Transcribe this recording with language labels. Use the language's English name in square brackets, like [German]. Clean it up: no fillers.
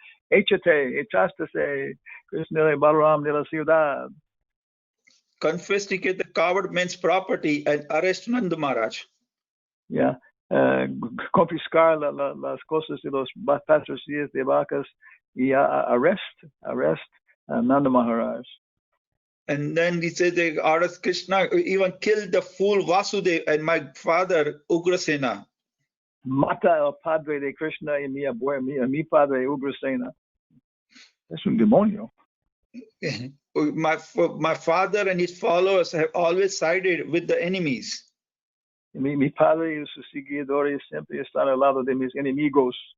[Spanish] Echaste Krishna y Balaram de la ciudad. [English] Confiscate the coward men's property and arrest Nanda Maharaj. [Spanish] Yeah. Confiscar las cosas de los patrocinios de vacas y arrest Nanda Maharaj. [English] And then he says they arrest Krishna, even killed the fool Vasudev and my father Ugrasena. [Spanish] Mata el padre de Krishna y mi padre Ugrasena. Es un demonio. [English] My father and his followers have always sided with the enemies. [Spanish] Mi padre y sus seguidores siempre están al lado de mis enemigos.